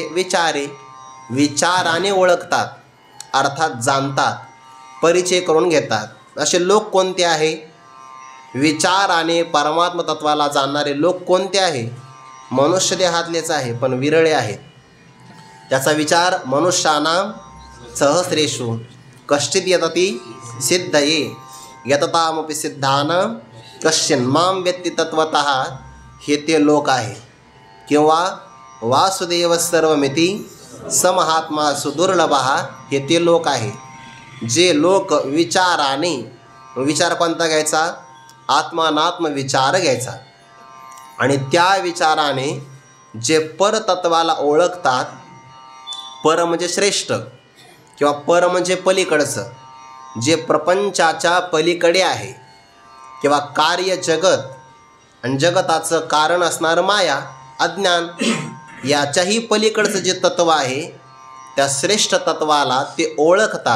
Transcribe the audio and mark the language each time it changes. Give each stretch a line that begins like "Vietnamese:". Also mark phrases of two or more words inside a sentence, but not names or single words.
Marathi: विचारे, विचाराने ओळखतात, अर्थात जाणतात, परिचय करून घेतात. असे लोक कोणते आहे? विचाराने परमात्म तत्वाला जाणणारे लोक कोणते आहे? मनुष्य देहातलेच आहे, पण विरळे आहेत. त्याचा विचार
Sanskrit: मनुष्यानां सहस्रेषु कश्चित यतती सिद्धये यततामपि सिद्धानां कश्चिन् मां वेत्ति तत्वतः,
Marathi: हे ते लोक आहे.
Sanskrit: किंवा वासुदेव सर्वमिति समहात्मा सुदुर्लभः,
Marathi: हे ते लोक आहे. जे लोक विचाराने, विचार कोणता घ्यायचा? आत्मानात्म विचार घ्यायचा. आणि त्या विचाराने जे परतत्वाला ओळखतात, पर म्हणजे श्रेष्ठ किंवा पर म्हणजे पलीकडचं, जे प्रपंचाच्या पलीकडे आहे, किंवा कार्य जगत आणि जगताचं कारण असणारं माया अज्ञान, याच्याही पलीकडचं जे तत्व आहे त्या श्रेष्ठ तत्वाला ते ओळखतात.